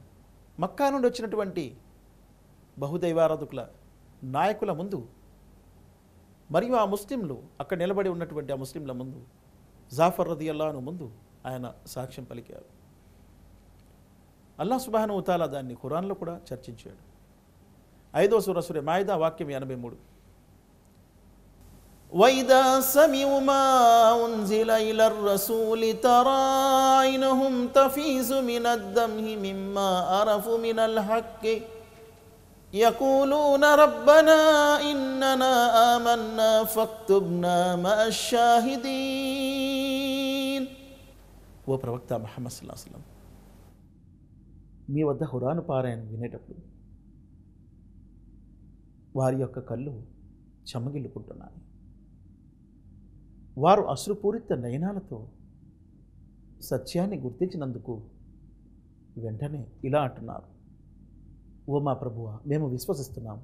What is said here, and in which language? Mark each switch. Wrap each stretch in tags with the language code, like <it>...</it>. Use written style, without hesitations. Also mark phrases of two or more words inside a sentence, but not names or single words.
<te>మక్కా నుండి వచ్చినటువంటి బహుదైవారాధకుల నాయకుల ముందు మరియు ఆ ముస్లింలు అక్కడ నిలబడి ఉన్నటువంటి ఆ ముస్లింల ముందు జాఫర్ రదియల్లాహు ముందు ఆయన సాక్ష్యం పలికారు.</te> <ar>الله سبحانه وتعالى</ar> <te>దాన్ని ఖురాన్లో కూడా చర్చించాడు. 5వ సూర మాయిదా వాక్యం 83.</te> <ar>وَإِذَا سَمِعُوا مَا أُنْزِلَ إِلَى الرَّسُولِ تَرَى أَعْيُنَهُمْ تَفِيضُ مِنَ الدَّمْعِ مِمَّا عَرَفُوا مِنَ الْحَقِّ يَقُولُونَ رَبَّنَا إِنَّنَا آمَنَّا فَاكْتُبْنَا مَعَ الشَّاهِدِينَ.</ar> <te>ఓ ప్రవక్త ముహమ్మద్</te> <ar>صلى الله عليه وسلم,</ar> <te>మీ వద్ద ఖురాన్ పారాయణం వినేటప్పుడు వారి యొక్క కళ్ళు చెమ్మగిల్లుకుంటున్నాయి. వారు అశ్రుపూరిత నయనాలతో సత్యాన్ని గుర్తించినందుకు వెంటనే ఇలా అంటున్నారు, ఓ మా ప్రభువా, మేము విశ్వసిస్తున్నాం.</te>